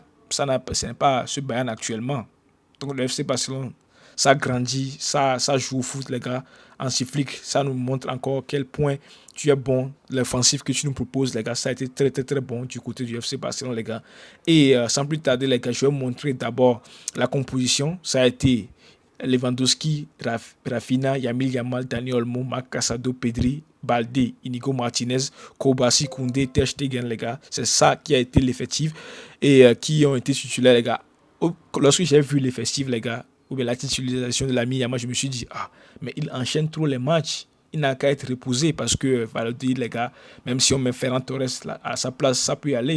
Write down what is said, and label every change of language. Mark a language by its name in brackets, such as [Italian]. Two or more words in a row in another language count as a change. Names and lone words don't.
[French] Ce n'est pas ce Bayern actuellement. Donc, le FC Barcelone, ça grandit, ça joue au foot, les gars. En Flick, ça nous montre encore quel point tu es bon. L'offensive que tu nous proposes, les gars, ça a été très, très, très bon du côté du FC Barcelone, les gars. Et sans plus tarder, les gars, je vais vous montrer d'abord la composition. Ça a été Lewandowski, Rafinha, Yamil Yamal, Dani Olmo, Marc Casado, Pedri, Balde, Inigo Martinez, Kobasi, Koundé, Ter Stegen, les gars. C'est ça qui a été l'effectif et qui ont été titulaires, les gars. Lorsque j'ai vu l'effectif, les gars, ou bien la titularisation de l'ami Yamal, je me suis dit, mais il enchaîne trop les matchs. Il n'a qu'à être reposé parce que Valladolid, les gars, même si on met Ferran Torres à sa place, ça peut y aller.